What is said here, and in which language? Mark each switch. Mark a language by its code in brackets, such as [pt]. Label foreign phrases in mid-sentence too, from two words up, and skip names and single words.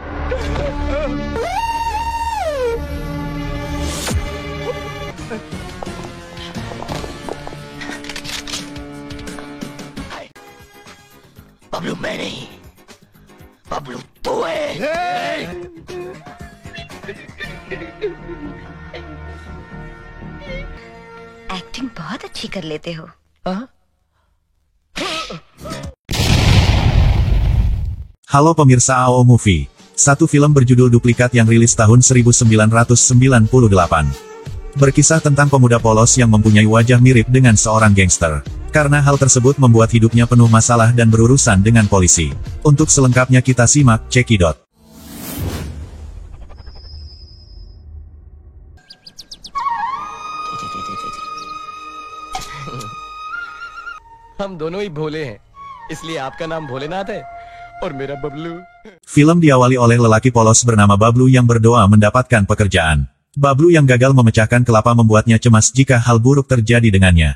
[hi] बबलू मैं नहीं, बबलू तू है। एक्टिंग बहुत अच्छी कर लेते हो। [id] Halo pemirsa AO Movie. Satu film berjudul Duplikat yang rilis tahun 1998. Berkisah tentang pemuda polos yang mempunyai wajah mirip dengan seorang gangster. Karena hal tersebut membuat hidupnya penuh masalah dan berurusan dengan polisi. Untuk selengkapnya kita simak Cekidot. [hi] हम दोनों ही भोले हैं, इसलिए आपका नाम भोलेनाथ है और मेरा बबलू। [id] Film diawali oleh lelaki polos bernama Bablu yang berdoa mendapatkan pekerjaan. Bablu yang gagal memecahkan kelapa membuatnya cemas jika hal buruk terjadi dengannya.